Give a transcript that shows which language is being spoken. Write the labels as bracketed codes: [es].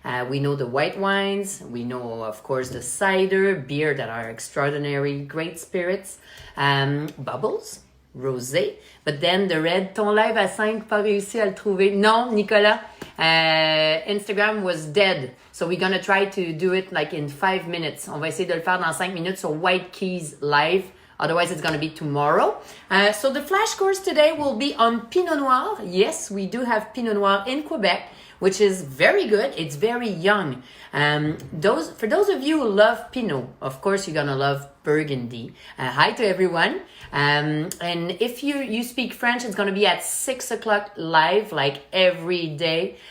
[en] We know the white wines, we know of course the cider, beer that are extraordinary, great spirits, bubbles, rosé, but then the red, [fr] ton live à 5, pas réussi à le trouver. [en] Non, Nicolas, Instagram was dead, so we're gonna try to do it like in 5 minutes. [fr] On va essayer de le faire dans 5 minutes, [en] so White Keys live. Otherwise, it's going to be tomorrow. So the flash course today will be on Pinot Noir. Yes, we do have Pinot Noir in Quebec, which is very good. It's very young. For those of you who love Pinot, of course, you're going to love Burgundy. Hi to everyone. And if you speak French, it's going to be at 6 o'clock live, like every day.